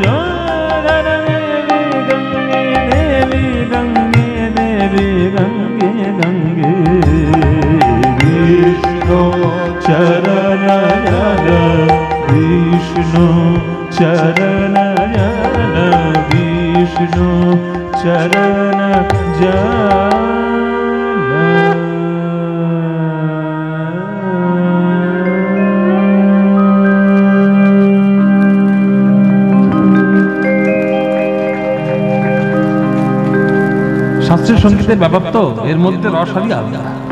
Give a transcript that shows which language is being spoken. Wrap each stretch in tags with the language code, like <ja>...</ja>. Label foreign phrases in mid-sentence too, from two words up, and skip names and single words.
<hi>देवी गंगे देवी गंगे गंगे विष्णु चरण जल विष्णु चरण जल विष्णु चरण जल</hi> <bn>শাস্ত্রীয় সঙ্গীতের ব্যাপার তো এর মধ্যে রসালি আলাদা।</bn>